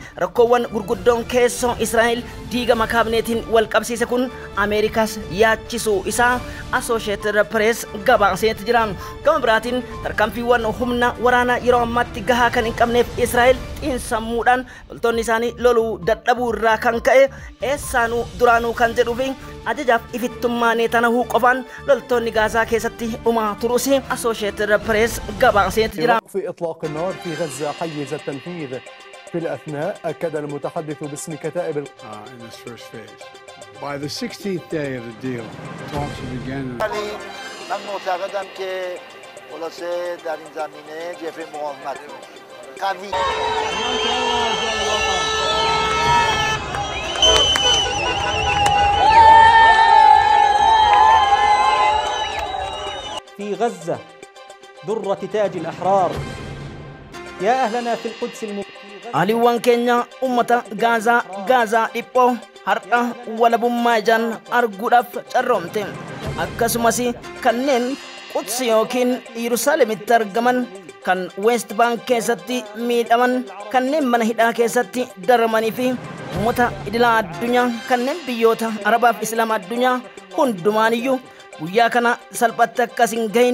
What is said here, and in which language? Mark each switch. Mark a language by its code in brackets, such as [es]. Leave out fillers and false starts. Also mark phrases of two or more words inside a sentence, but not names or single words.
[om] rakkoowwan gurguddoon keessoo Israa'el diigama kaabineetiin wal qabsiise kun Ameerikaas yaachisuu isaa Associated Press gabaaseeti jira gama biraatiin tarkaanfiiwwan humna waraanaa yeroo ammaatti gahaa kan hin qabneef Israa'el xiinsammuudhaan loltoonni isaanii loluu dadhabuu irraa kan ka'e eessaanuu duraanuu kan jedhuu fi ajajaaf ifittummaa Netanyaahuu qofaan loltoonni Gaazaa keessatti dhumaa turuus Associated Press gabaaseeti jira. [ar] في إطلاق النار في غزة حيز التنفيذ في الأثناء أكد المتحدث باسم كتائب [en] in this first phase. By the 16th day of the deal, talks will begin. [fa] من معتقدم که خلاصه در این زمینه جبهه مقاومت قوی [ar] في غزة درة تاج الأحرار يا أهلنا في القدس [om] aliiwwan keenya ummata Gaazaa dhiphoo har'a walabummaa ijaan arguudhaaf carroomte akkasumas kanneen Quds yookiin Yerusaalemitti argaman kan West Bank keessatti miidhaman kanneen mana hidhaa keessatti darmanii fi ummata idilaa addunyaa kanneen biyyoota Arabaaf Islaama addunyaa hundumaaniyyuu guyyaa kana salphatti akkasin gahin